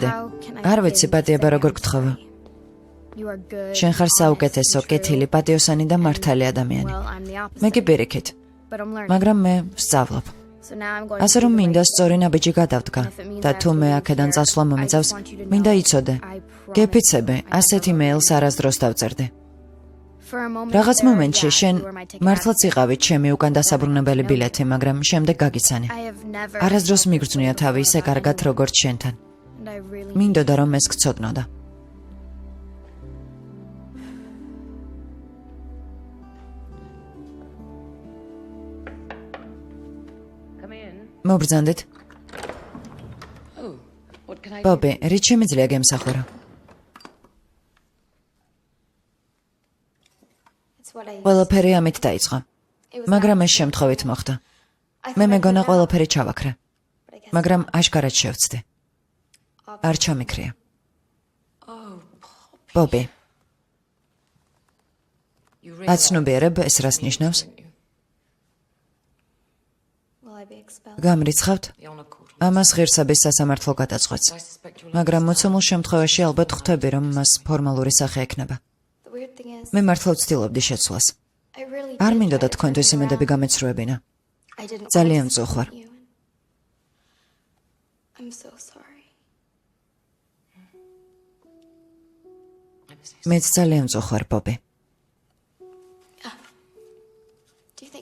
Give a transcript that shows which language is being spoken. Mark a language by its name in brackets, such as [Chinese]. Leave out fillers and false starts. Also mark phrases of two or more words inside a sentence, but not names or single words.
[English] how can I [Georgian] არ ვიცი პატიება როგორ გთხოვა. [English] You are good. [Georgian] შენ ხარ საუკეთესო, კეთილი, პატიოსანი და მართალი ადამიანი. [English] Well, I'm the opposite. [Georgian] მე კი პირიქით, [English] But I'm learning. [Georgian] მაგრამ მე ვსწავლობ. [English] So now I'm going [Georgian] ასე [English] to [Georgian] რომ [English] do the [Georgian] მინდა [English] right [Georgian] სწორი ნაბიჯი გადავდგა და თუ მე აქედან წასვლა მომიწევს, მინდა იცოდე. გეფიცები, ასეთ იმეილს არასდროს დავწერდი. [English] For a moment [Georgian] რაღაც [English] there, [Georgian] მომენტში [English] yeah, [Georgian] შენ [English] you were my ticket [Georgian] მართლაც [English] out. [Georgian] იყავით ჩემი უკან დასაბრუნებელი ბილეთი, მაგრამ შემდეგ გაგიცანი. [English] I have never [Georgian] არასდროს [English] felt [Georgian] მიგრძნია [English] this [Georgian] თავი [English] way [Georgian] ისე [English] about [Georgian] კარგად [English] anyone, [Georgian] როგორც შენთან. [English] and I really [Georgian] მინდოდა რომ ეს გცოდნოდა. მობრძანდით. ბობი, რით შემიძლია გემსახურა? [English] It's what I [Georgian] ყველაფერი ამით დაიწყო, მაგრამ ეს შემთხვევით მოხდა. მე მეგონა ყველაფერი ჩავაქრე, მაგრამ აშკარად შევცდი. არ ჩამიქრია. ბობი, აცნობიერებ ეს რას ნიშნავს? [English] will I be expelled? [Georgian] გამრიცხავთ? ამას ღირსების სასამართლო გადაწყვეტს. მაგრამ მოცემულ შემთხვევაში ალბათ ხვდები, რომ მას ფორმალური სახე ექნება. [English] The weird thing is, [Georgian] მე მართლა ვცდილობდი შეცვლას. [English] I really [Georgian] არ [English] did [Georgian] მინდოდა [English] try to [Georgian] თქვენთვის [English] turn [Georgian] იმედები [English] around. [Georgian] გამეცრუებინა. [English] I didn't [Georgian] ძალიან [English] want to [Georgian] მწუხვარ. [English] disappoint you, and I'm so sorry. [Georgian] მეც ძალიან მწუხვარ, ბობი. [English] Do you think